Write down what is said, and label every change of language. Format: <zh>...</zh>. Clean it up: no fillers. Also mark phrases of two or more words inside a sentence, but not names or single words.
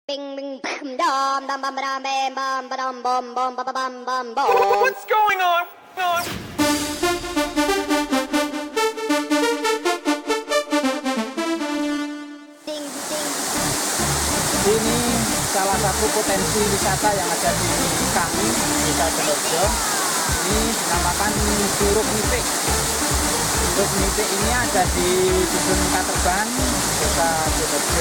<en>Bing bing bam dam dam bam bam bam bam bam bam bam bam bam bam bam. What's going on? Ding ding.</en> <id>Ini salah satu potensi wisata yang ada di kami, Desa Sidoarjo. Ini dinamakan Curug Nipik. Curug Nipik ini ada di Dusun Katerban, Desa Sidoarjo.</id>